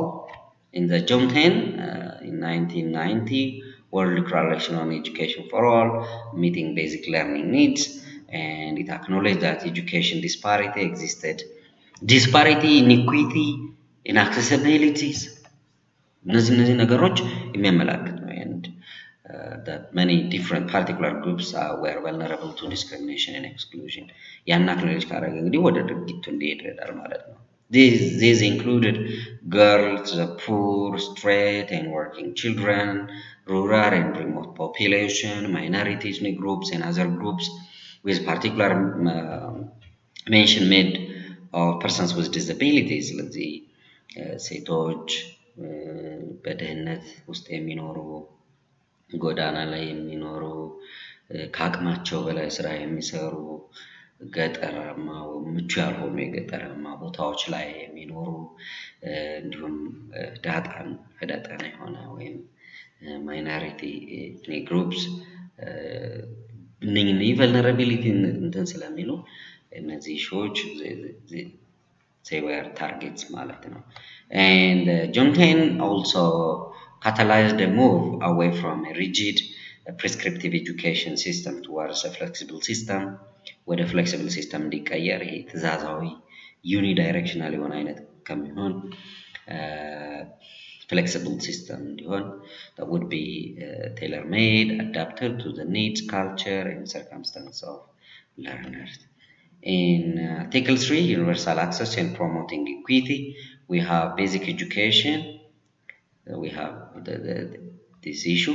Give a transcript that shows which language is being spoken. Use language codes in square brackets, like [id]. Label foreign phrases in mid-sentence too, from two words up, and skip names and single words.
[en] In the June 10 in 1990, World Declaration on Education for All, meeting basic learning needs, and it acknowledged that education disparity existed. Disparity, inequity, inaccessibilities, [am] እነዚህ ነገሮች የሚያመላክት ነው. [en] And that many different particular groups were vulnerable to discrimination and exclusion. [am] ያን አክኖሌጅ ካደረገ እንግዲህ ወደ ድርጊቱ እንዲሄድ ይረዳል ማለት ነው. [en] These included girls, the poor, straight and working children, rural and remote population, minority ethnic groups, and other groups with particular mention made of persons with disabilities. [am] ስለዚህ ሴቶች በድህነት ውስጥ የሚኖሩ ጎዳና ላይ የሚኖሩ ከአቅማቸው በላይ ስራ የሚሰሩ ገጠራማ ምቹ ያልሆኑ የገጠራማ ቦታዎች ላይ የሚኖሩ እንዲሁም ህዳጣን የሆነ ወይም [en] minority ethnic groups [am] እነኚህ ቨልነራቢሊቲ እንትን ስለሚሉ እነዚህ ሾዎች [en] they were targets [am] ማለት ነው. [en] And John 10 also catalyzed a move away from a rigid prescriptive education system towards a flexible system. ወደ flexible system [am] እንዲቀየር ይሄ ትእዛዛዊ [en] unidirectional [am] የሆነ አይነት ከሚሆን [en] flexible system እንዲሆን that would be tailor-made, adapted to the needs, culture, and circumstance of learners. In Article 3, universal access and promoting equity, we have basic education. We have this issue.